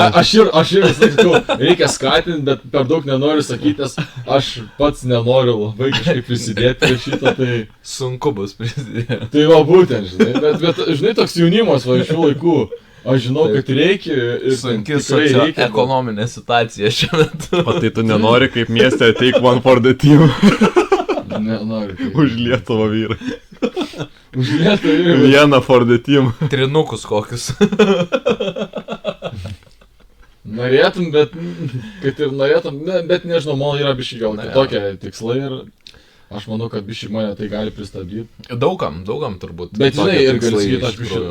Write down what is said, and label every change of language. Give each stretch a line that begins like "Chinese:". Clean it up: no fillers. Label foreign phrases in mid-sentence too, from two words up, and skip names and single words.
Lithuanian: Aš ir sakau, reikia skatinti, bet per daug nenoriu sakyti, nes aš pats nenoriu labai kažkaip prisidėti prie šito, tai... Sunku bus prisidėti. Tai va būtent, žinai, bet žinai, toks jaunimas va iš šių laikų, aš žinau, kad reikia ir Sunki tikrai reikia. ekonominė situacija šiuo metu. O tai tu nenori kaip mieste
English: take one for the team
Lithuanian: Nenoriu. Tai. už Lietuvą vyrą. Už Lietuvą. Vieną
English: for the team.
Lithuanian: Trinukus kokius. Norėtum, bet, kad ir norėtum, bet nežinau, man yra biški gal kitokie tikslai ir aš manau, kad biški mane tai gali pristabdyti. Daugam turbūt. Bet žinai, tokie ir gali tikslai sakyti, iš aš biški